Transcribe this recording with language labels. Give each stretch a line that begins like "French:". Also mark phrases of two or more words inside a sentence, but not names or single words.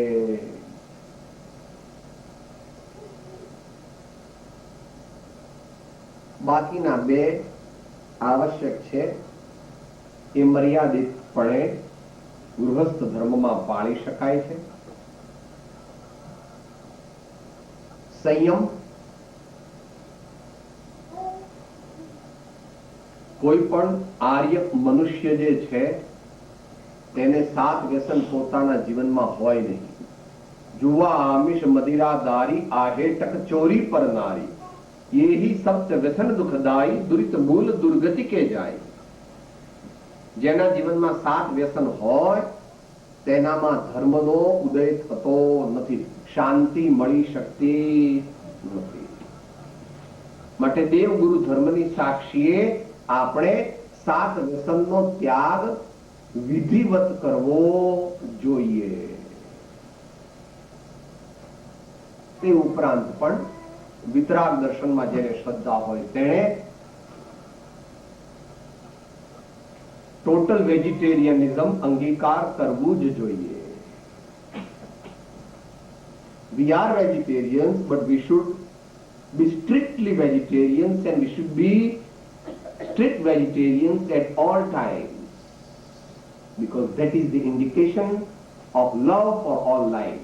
Gujarati: બાકીના બે આવશ્યક છે એ મર્યાદિતપણે ગૃહસ્થ ધર્મમાં પાળી શકાય છે. સંયમ કોઈ પણ આર્ય મનુષ્ય જે છે તેને 7 વ્યસન પોતાના જીવનમાં હોય નહીં.
Hindi: जुआ आमिष मदिरा दारी आहेटक चोरी पर नारी यही सप्त व्यसन दुखदाई दुरित मूल दुर्गति के જાય.
Gujarati: જેના જીવનમાં 7 વ્યસન હોય તેનામાં ધર્મનો ઉદય થતો નથી, શાંતિ મળી શકતી નથી. માટે દેવગુરુ ધર્મની સાક્ષીએ આપણે 7 વ્યસનનો ત્યાગ વિધિવત કરવો જોઈએ. તે ઉપરાંત પણ વિતરાગ દર્શનમાં જેને શ્રદ્ધા હોય તેણે
English: total vegetarianism
Gujarati: અંગીકાર કરવું જ જોઈએ.
English: We are vegetarians, but we should be strictly vegetarians, and we should be strict vegetarians at all times, because that is the indication of love for all life.